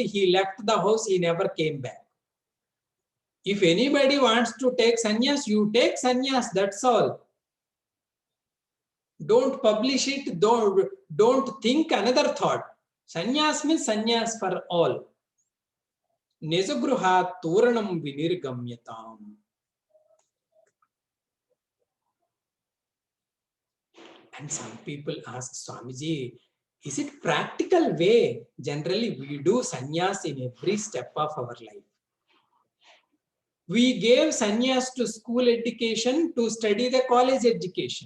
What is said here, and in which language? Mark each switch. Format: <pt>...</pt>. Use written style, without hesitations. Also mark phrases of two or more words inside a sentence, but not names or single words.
<en>He left the house. He never came back. If anybody wants to take sannyas, you take sannyas. That's all. Don't publish it. Don't think another thought. Sannyas means sannyas for all.</en> <sa>निजगृहात् तोरणम् विनिर्गम्यताम्.</sa> <en>And some people ask, Swamiji, is it practical way? Generally, we do sannyas in every step of our life. We gave sannyas to school education to study the college education.</en>